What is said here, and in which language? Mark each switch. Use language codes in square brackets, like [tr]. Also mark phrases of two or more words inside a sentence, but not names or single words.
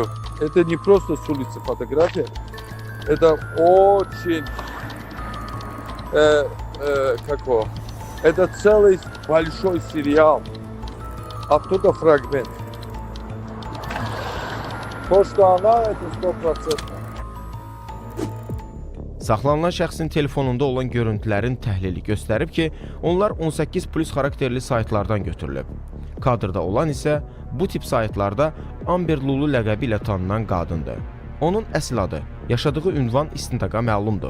[ru] Это не просто с улицы фотография, это очень, это целый большой сериал, оттуда фрагмент. То, что она, это 100%. [az] Saxlanılan şəxsin telefonunda olan görüntülərin təhlili göstərib ki, onlar 18+ xarakterli saytlardan götürülüb. Kadrda olan isə bu tip saytlarda Amber Lulu ləqəbi ilə tanınan qadındır. Onun əsl adı, yaşadığı ünvan istintaqa məlumdur.